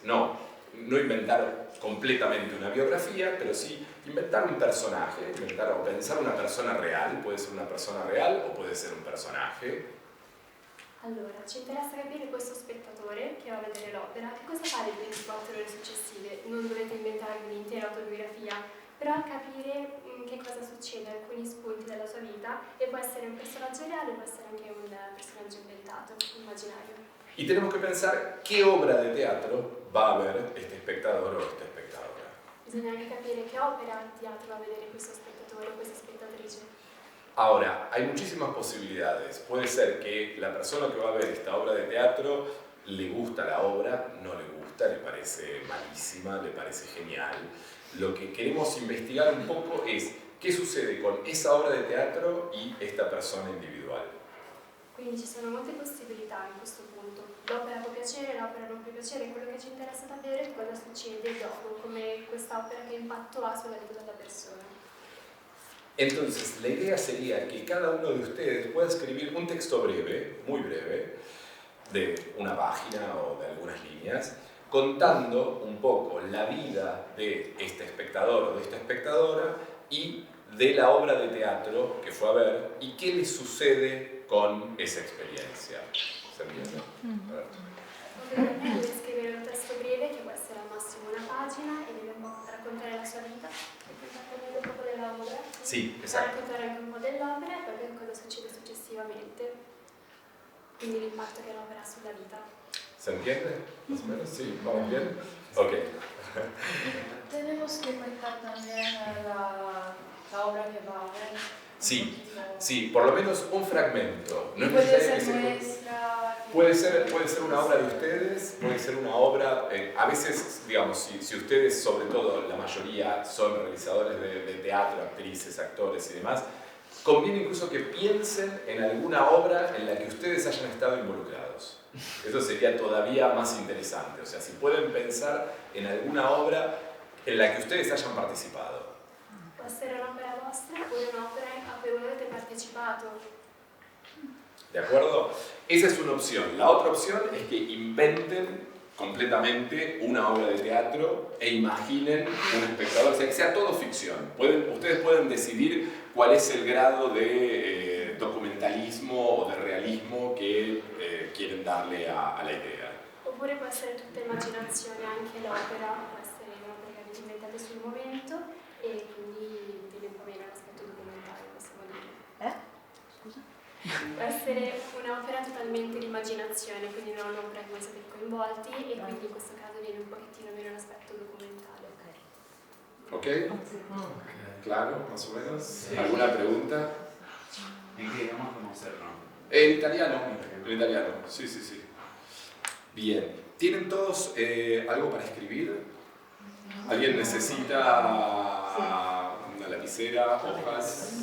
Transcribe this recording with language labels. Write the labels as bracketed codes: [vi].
[es] No inventar completamente una biografía, pero sí inventar un personaje, inventar o pensar una persona real, puede ser una persona real o puede ser un personaje. [it] Allora, ci interessa capire questo spettatore che va a vedere l'opera, che cosa fa le 24 ore successive. Non dovete inventarvi un'intera autobiografia, però capire che cosa succede, alcuni spunti della sua vita, e può essere un personaggio reale, può essere anche un personaggio inventato, immaginario. [es] Y tenemos que pensar qué obra de teatro va a ver este espectador o esta espectadora. [it] Bisogna anche capire che opera di teatro va a vedere questo spettatore o questa spettatrice. [es] Ahora, hay muchísimas posibilidades. Puede ser que la persona que va a ver esta obra de teatro le gusta la obra, no le gusta, le parece malísima, le parece genial. Lo que queremos investigar un poco es qué sucede con esa obra de teatro y esta persona individual. [it] Quindi ci sono molte possibilità in questo punto. L'opera può piacere, l'opera non può piacere, quello che ci interessa davvero è cosa succede dopo, come questa opera che impatto ha sulla vita della persona. [es] Entonces, la idea sería que cada uno de ustedes pueda escribir un texto breve, muy breve, de una página o de algunas líneas, contando un poco la vida de este espectador o de esta espectadora y de la obra de teatro que fue a ver y qué le sucede con esa experiencia. ¿Se entiende? [it] Deve scrivere un testo breve che può essere al massimo una pagina e deve raccontare la sua vita e poi parlare un po' dell'opera. Sì, esatto. Raccontare anche un po' dell'opera e poi cosa succede successivamente, quindi l'impatto che l'opera ha sulla vita. [es] ¿Se entiende? ¿Más o menos? Sí, ¿vamos bien? Ok. Tenemos que contar también la obra que va a ver. Sí, por lo menos un fragmento. No es puede necesario ser que nuestra. Puede ser una obra de ustedes, puede ser una obra, a veces, digamos, si ustedes, sobre todo la mayoría, son realizadores de teatro, actrices, actores y demás, conviene incluso que piensen en alguna obra en la que ustedes hayan estado involucrados. Eso sería todavía más interesante, o sea, si pueden pensar en alguna obra en la que ustedes hayan participado. [it] Può essere un'opera vostra oppure un'opera a cui voi avete partecipato. [es] ¿De acuerdo? Esa es una opción. La otra opción es que inventen completamente una obra de teatro e imaginen un espectador, o sea, que sea todo ficción. Ustedes pueden decidir cuál es el grado de documentalismo o de realismo que quieren darle a la idea. [it] Oppure può essere tutta immaginazione, anche l'opera può essere un'opera che avete inventato sul momento e quindi tiene un po' meno l'aspetto documentario, possiamo dire. Scusa? Può essere un'opera totalmente di immaginazione, quindi non un'opera in cui siete coinvolti e quindi in questo caso viene un pochettino meno l'aspetto documentale. ¿Ok? [es] ¿Claro? ¿Más o menos? ¿Alguna pregunta? ¿En qué vamos a conocerlo? En italiano, sí, sí, sí. Bien, ¿tienen todos algo para escribir? ¿Alguien necesita una lapicera, hojas?